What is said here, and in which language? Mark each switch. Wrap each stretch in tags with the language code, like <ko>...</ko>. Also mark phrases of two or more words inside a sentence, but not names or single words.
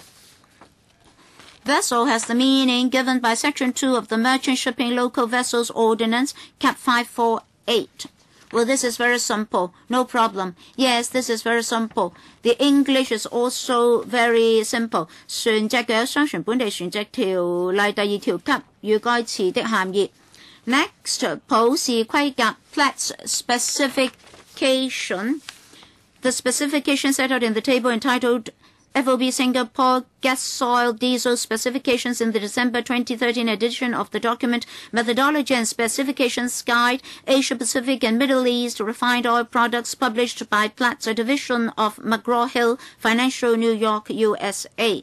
<en>Vessel has the meaning given by Section 2 of the Merchant Shipping Local Vessels Ordinance, Cap 548. Well, this is very simple. No problem. Yes, this is very simple. The English is also very simple.</en> <yue>船隻嘅商船本地船隻條例第2條給予該詞的涵義。Next, 普氏規格</yue> <en>Platts specification. The specification set out in the table entitled FOB Singapore Gas Oil Diesel Specifications in the December 2013 edition of the document Methodology and Specifications Guide, Asia Pacific and Middle East Refined Oil Products, published by Platts, a division of McGraw-Hill Financial, New York, USA.</en>